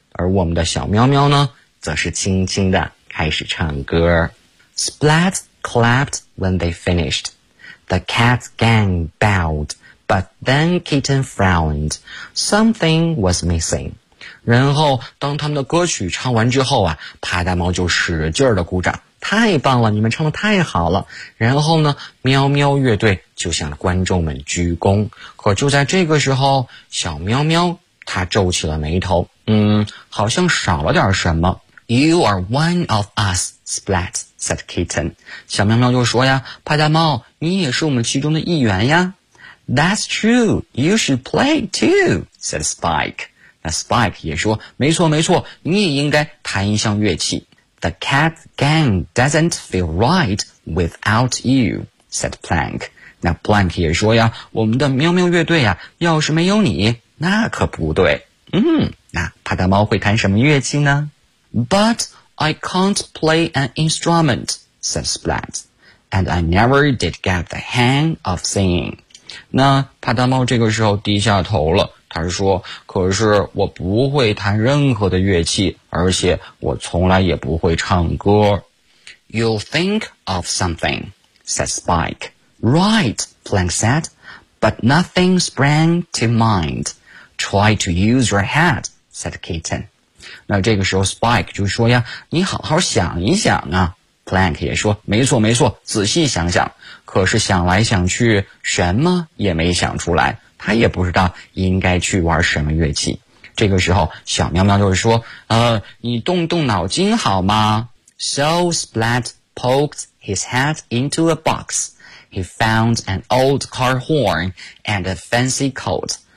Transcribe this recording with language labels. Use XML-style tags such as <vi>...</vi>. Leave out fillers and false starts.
<zh>而我们的小喵喵呢，则是轻轻地开始唱歌。</zh> <en>Splat clapped when they finished. The cat gang bowed, but then Kitten frowned. Something was missing.</en> <zh>然后当他们的歌曲唱完之后啊，帕大猫就使劲儿的鼓掌，太棒了，你们唱得太好了。然后呢，喵喵乐队就向观众们鞠躬。可就在这个时候，小喵喵他皱起了眉头，好像少了点什么。</zh> <en>You are one of us, Splat, said Kitten.</en> <zh>小喵喵就说呀，帕大猫，你也是我们其中的一员呀。</zh> <en>That's true, you should play too, said Spike.</en> <zh>那 Spike 也说，没错没错，你也应该弹一项乐器。</zh> <en>The cat gang doesn't feel right without you, said Plank.</en> <zh>那 Plank 也说呀，我们的喵喵乐队呀，要是没有你，那可不对。那帕大猫会弹什么乐器呢？</zh> <en>But I can't play an instrument, said Splat, and I never did get the hang of singing.</en> <zh>那帕大猫这个时候低下头了。他说，可是我不会弹任何的乐器，而且我从来也不会唱歌。</zh> <en>You'll think of something, said Spike. Right, Plank said, but nothing sprang to mind. Try to use your head, said Kitten.</en> <zh>那这个时候 Spike 就说呀，你好好想一想啊。 Plank 也说，没错没错，仔细想想。可是想来想去，什么也没想出来。他也不知道应该去玩什么乐器。这个时候小喵喵就是说，你动动脑筋好吗？</zh> <en>So Splat poked his head into a box. He found an old car horn and a fancy coat.</en>